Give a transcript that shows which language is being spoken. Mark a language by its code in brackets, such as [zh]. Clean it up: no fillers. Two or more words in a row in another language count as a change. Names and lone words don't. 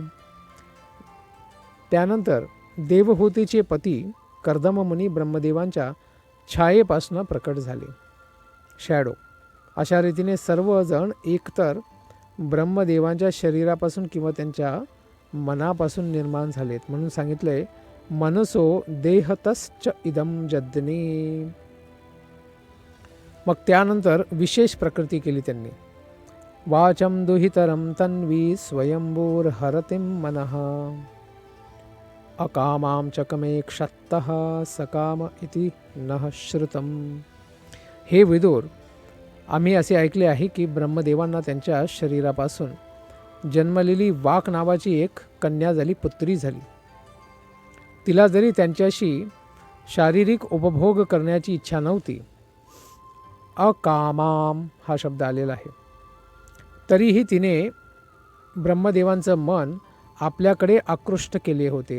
[mr] त्यानंतर देवहूतीचे पती कर्दम मुनी ब्रह्मदेवांच्या छायेपासून प्रकट झाले, शॅडो. अशा रीतीने सर्वजण एकतर ब्रह्मदेवांच्या शरीरापासून किंवा त्यांच्या मनापासून निर्माण झालेत. म्हणून सांगितलंय [sa] मनसो देहतश्च इदं जज्ञे. [mr] मग त्यानंतर विशेष प्रकृती केली त्यांनी. [sa] वाचम दुहितरम तन्वी स्वयंभूर हरतिम मनः, अकामां चकमे क्षत्तः सकाम इति नः श्रुतम. [mr] हे विदुर, आम्ही असे ऐकले आहे की ब्रह्मदेवांना त्यांच्या शरीरापासून जन्मलेली वाक नावाची एक कन्या झाली, पुत्री झाली. तिला जरी त्यांच्याशी शारीरिक उपभोग करण्याची इच्छा नव्हती, अकामाम हा शब्द आलेला आहे, तरीही तिने ब्रह्मदेवांचं मन आपल्याकडे आकृष्ट केले होते.